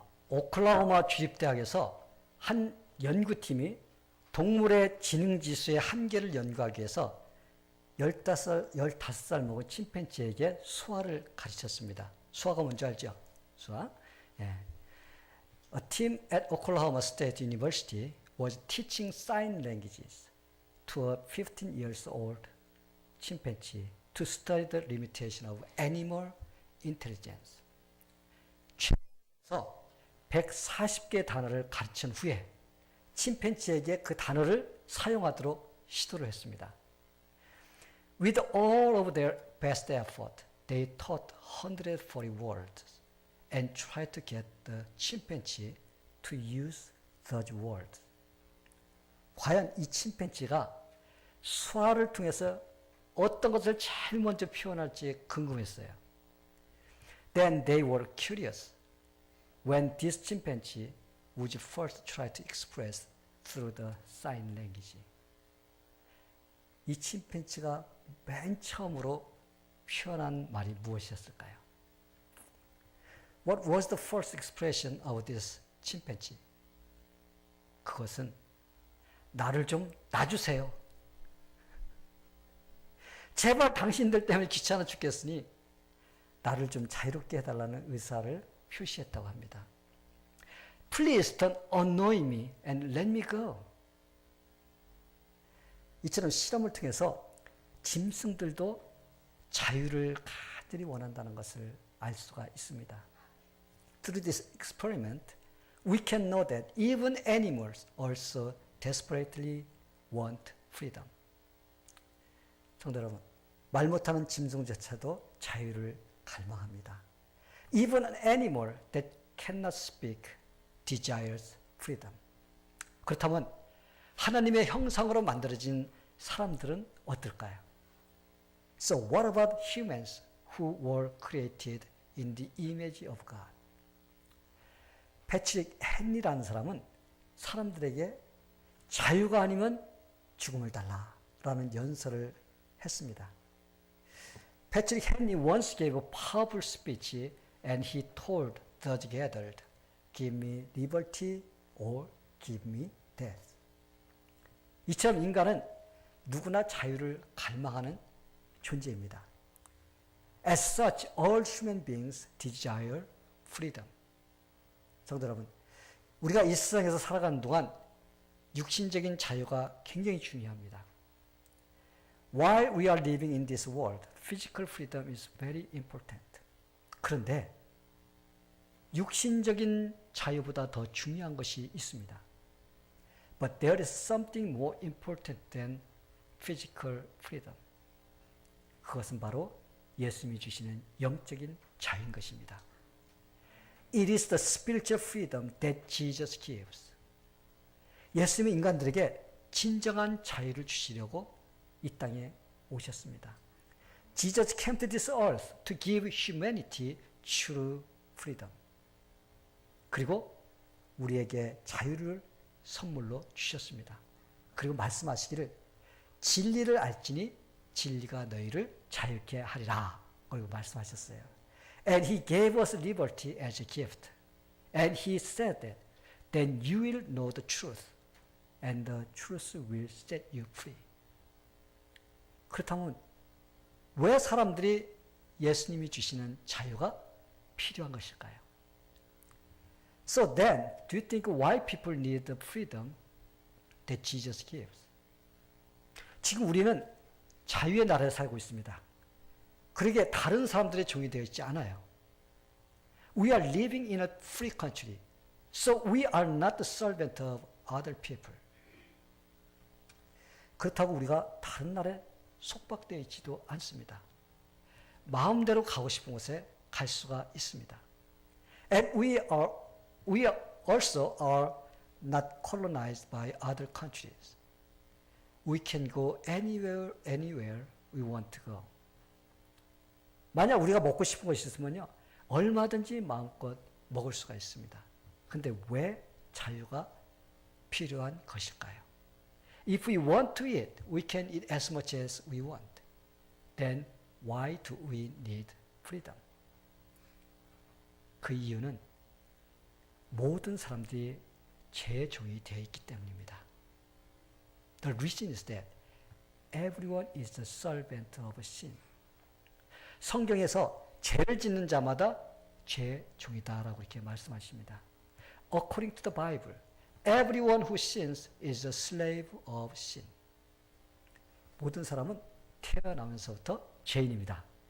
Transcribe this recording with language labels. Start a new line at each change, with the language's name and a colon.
Korean: 오클라호마 주립대학에서 한 연구팀이 동물의 지능지수의 한계를 연구하기 위해서 15살 먹은 침팬지에게 수화를 가르쳤습니다. 수화가 뭔지 알죠? 수화. 예.
English: A team at Oklahoma State University was teaching sign languages to a 15 years old chimpanzee to study the limitation of animal intelligence.
Korean: 그래서 140개의 단어를 가르친 후에 침팬지에게 그 단어를 사용하도록 시도를 했습니다.
English: With all of their best effort, they taught 140 words and tried to get the chimpanzee to use those words.
Korean: 과연 이 침팬지가 수화를 통해서 어떤 것을 제일 먼저 표현할지 궁금했어요.
English: Then they were curious when this chimpanzee would first try to express through the sign language.
Korean: 이 침팬지가 맨 처음으로 표현한 말이 무엇이었을까요?
English: What was the first expression of this chimpanzee?
Korean: 그것은 나를 좀 놔주세요. 제발 당신들 때문에 귀찮아 죽겠으니 나를 좀 자유롭게 해달라는 의사를 표시했다고 합니다.
English: Please don't annoy me and let me go.
Korean: 이처럼 실험을 통해서 짐승들도 자유를 간절히 원한다는 것을 알 수가 있습니다.
English: Through this experiment, we can know that even animals also desperately want freedom.
Korean: 성도 여러분, 말 못하는 짐승조차도 자유를 갈망합니다.
English: Even an animal that cannot speak desires freedom.
Korean: 그렇다면 하나님의 형상으로 만들어진 사람들은 어떨까요?
English: So what about humans who were created in the image of God?
Korean: 패트릭 헨리라는 사람은 사람들에게 자유가 아니면 죽음을 달라라는 연설을 했습니다.
English: 패트릭 헨리 once gave a powerful speech and he told those gathered, give me liberty or give me death.
Korean: 이처럼 인간은 누구나 자유를 갈망하는 존재입니다.
English: As such, all human beings desire freedom.
Korean: 성도 여러분, 우리가 이 세상에서 살아가는 동안 육신적인 자유가 굉장히 중요합니다.
English: While we are living in this world, physical freedom is very important.
Korean: 그런데 육신적인 자유보다 더 중요한 것이 있습니다.
English: But there is something more important than physical freedom.
Korean: 그것은 바로 예수님이 주시는 영적인 자유인 것입니다.
English: It is the spiritual freedom that Jesus gives.
Korean: 예수님이 인간들에게 진정한 자유를 주시려고 이 땅에 오셨습니다.
English: Jesus came to this earth to give humanity true freedom.
Korean: 그리고 우리에게 자유를 선물로 주셨습니다. 그리고 말씀하시기를 진리를 알지니 진리가 너희를 자유케 하리라. 그리고 말씀하셨어요.
English: And he gave us liberty as a gift. And he said that then you will know the truth and the truth will set you free.
Korean: 그렇다면 왜 사람들이 예수님이 주시는 자유가 필요한 것일까요?
English: So then, do you think why people need the freedom that Jesus gives?
Korean: 지금 우리는 자유의 나라에 살고 있습니다. 그러기에 다른 사람들의 종이 되어 있지 않아요.
English: We are living in a free country. So we are not the servant of other people.
Korean: 그렇다고 우리가 다른 나라에 속박되어 있지도 않습니다. 마음대로 가고 싶은 곳에 갈 수가 있습니다.
English: And we also are not colonized by other countries. We can go anywhere we want to go.
Korean: 만약 우리가 먹고 싶은 것이 있으면요, 얼마든지 마음껏 먹을 수가 있습니다. 근데 왜 자유가 필요한 것일까요?
English: If we want to eat, we can eat as much as we want. Then why do we need freedom?
Korean: 그 이유는 모든 사람들이 제종이 되어 있기 때문입니다.
English: The reason is that everyone is the servant of sin.
Korean: 성경에서 죄를 짓는 자마다 죄종이다라고 이렇게 말씀하십니다.
English: According to the Bible, everyone who sins is a slave of sin.
Korean: 모든 사람은 태어나면서부터 죄인입니다.